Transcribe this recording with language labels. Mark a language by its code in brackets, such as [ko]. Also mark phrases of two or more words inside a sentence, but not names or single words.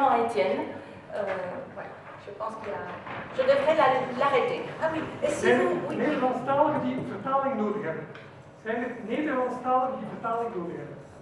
[fr] tienne. Voilà, je pense qu'il y a... Je devrais l'arrêter. Ah oui, et si vous... Oui, [nl] Nederlandstaligen die vertaling nodig hebben. Zijn het Nederlandstaligen die vertaling nodig hebben?